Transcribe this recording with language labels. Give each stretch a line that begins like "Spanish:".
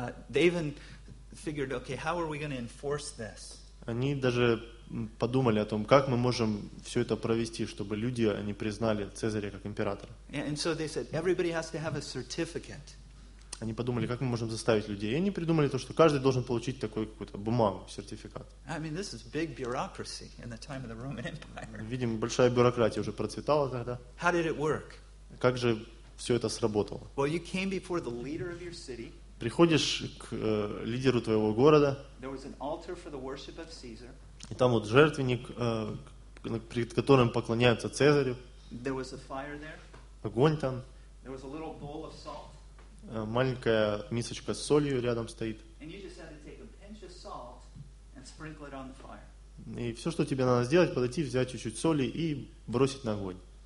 English: They even figured, okay, how are we going to enforce this?
Russian: Они даже подумали о том, как мы можем все это провести, чтобы люди они признали Цезаря как императора.
English: And so they said, everybody has to have a certificate.
Russian: Они подумали, как мы можем заставить людей. И они придумали то, что каждый должен получить такой какую-то бумагу, сертификат.
English: I mean, this is big bureaucracy in the time of the Roman Empire.
Russian: Видимо, большая бюрократия уже процветала тогда.
English: How did it work?
Russian: Как же все это сработало?
English: Well, you came before the leader of your city.
Russian: Приходишь к лидеру твоего города.
English: There was an altar for the worship of Caesar.
Russian: И там вот жертвенник, перед которым поклоняются Цезарю.
English: There was a fire there.
Russian: Огонь там.
English: There was a little bowl of salt.
Russian: Маленькая мисочка с солью рядом стоит. И все, что тебе надо сделать, подойти, взять чуть-чуть соли и бросить на огонь.